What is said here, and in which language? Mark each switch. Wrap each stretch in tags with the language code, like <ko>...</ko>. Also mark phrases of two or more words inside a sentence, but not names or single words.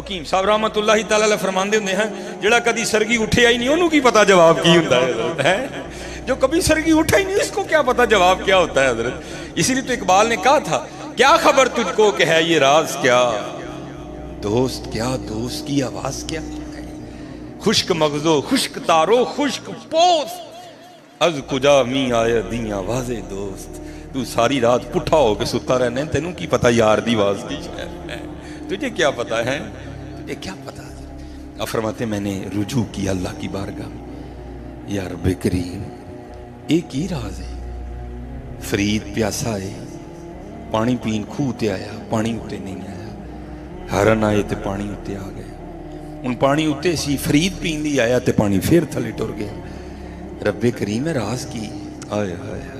<pa>حکیم صاحب رحمت اللہ تعالی علیہ فرماندے ہوندے ہیں جڑا کدی سرگی اٹھیا ہی نہیں انہوں کی پتا جواب کی ہوندا ہے حضرت،</pa> <ur>ہے جو کبھی سرگی اٹھا ہی نہیں اس کو کیا پتا جواب کیا ہوتا ہے حضرت۔ اسی لیے تو اقبال نے کہا تھا، کیا خبر تجھ کو کہ ہے یہ راز کیا، دوست کیا دوست کی آواز کیا،</ur> <fa>خشک مغزو خشک تارو خشک پوست، از کجا می آئے دی آواز دوست،</fa> <pa>تو ساری رات پٹھا ہو کے ستا رہنے، تینوں کی پتا یار دی آواز کی ہے،</pa> <ur>تجھے کیا پتا ہے، تجھے کیا پتا ہے۔ اب فرماتے میں نے رجوع کیا اللہ کی بارگاہ میں، یا رب کریم ایک ہی راز ہے،</ur> <pa>فرید پیاسا ہے، پانی پین کھو تے آیا، پانی اتے نہیں آیا، ہرن آئے تے پانی اتے آ گئے، ان پانی اتے سی فرید پین لی آیا تے پانی پھر تھلے ٹر گیا، رب کریم راز کی، آئے آئے آئے۔</pa>